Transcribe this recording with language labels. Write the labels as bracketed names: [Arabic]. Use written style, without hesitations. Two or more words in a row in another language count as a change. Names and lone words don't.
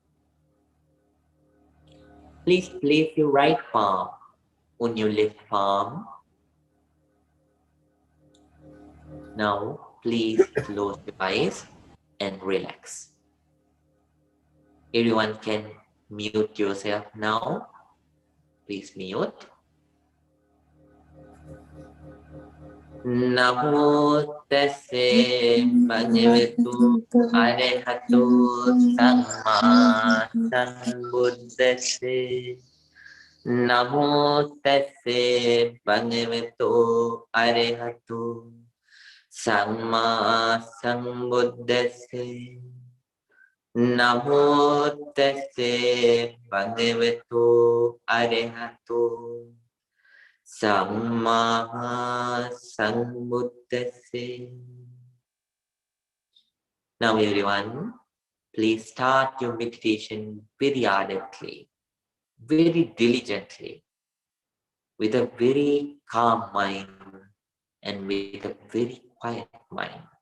[English] Please place your right palm on your left palm. Now, please close your eyes and relax. Everyone can mute yourself now. Please mute. [Pali] Namo tassa bhagavato arahato samma sambuddhassa. Namo tassa bhagavato arahato samma sambuddhassa. Namo tesse bhagavato arahato samma sambuddhassa. [English] Now everyone, please start your meditation very ardently, very diligently, with a very calm mind and with a very quiet mind.